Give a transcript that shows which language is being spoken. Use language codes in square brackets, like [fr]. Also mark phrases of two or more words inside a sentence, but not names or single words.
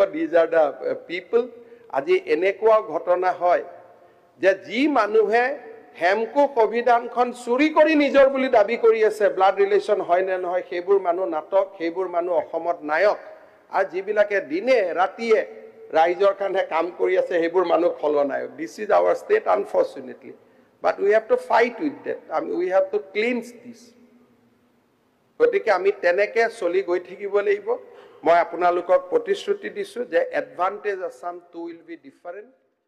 [en] These are the people. [as] আজি এনেকুৱা ঘটনা হয় যে যি মানুহে হেমকো সংবিধানখন চুৰি কৰি নিজৰ বুলি দাবী কৰি আছে, [en] blood relation [as] হয় নে নহয়, সেইবোৰ মানুহ নাটক, সেইবোৰ মানুহ অসমত নায়ক. আৰু যিবিলাকে দিনে ৰাতিয়ে ৰাইজৰ কাৰণে কাম কৰি আছে, সেইবোৰ মানুহ খলনায়ক. [en] This is our state, unfortunately. But we have to fight with that. We have to cleanse this. [as] গতিকে আমি তেনেকে চলি গৈ থাকিব লাগিব. মই আপোনালোকক প্ৰতিশ্ৰুতি দিছো যে এডভান্টেজ আসাম 2 [en] will be different.